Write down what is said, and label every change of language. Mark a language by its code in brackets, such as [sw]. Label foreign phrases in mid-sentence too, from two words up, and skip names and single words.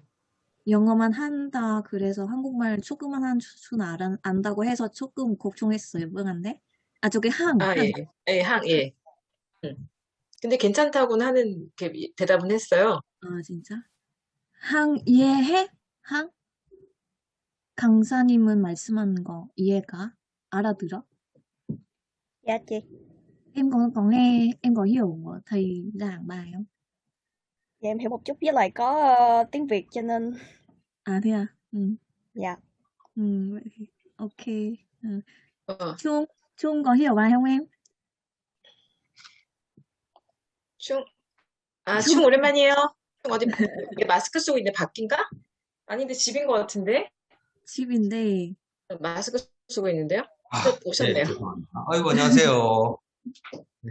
[ko] 영어만 한다 그래서 한국말 조금만 한 줄 안다고 해서 조금 걱정했어요. 뭐한데? 아, 저기 아, 예. 예, 예. 근데 괜찮다고는 하는, 대답은 했어요. 아, 진짜? 이해해? 강사님은 말씀하는 거 이해가? 알아들어? [vi] Dạ chị. Em có nghe, em có hiểu thầy giảng bài không? Dạ em hiểu một chút với lại có tiếng Việt cho nên À thế à? Ừ. dạ. Vậy thì ok. Ừ. [ko] 어, [vi] Trung có hiểu bài không em? [ko] 충 오랜만이에요. 충 어디, 이게 마스크 쓰고 있는데 밖인가? 아닌데 집인 것 같은데? 집인데 마스크 쓰고 있는데요? 네, 오셨네요. 죄송합니다. 아이고, 안녕하세요. 네.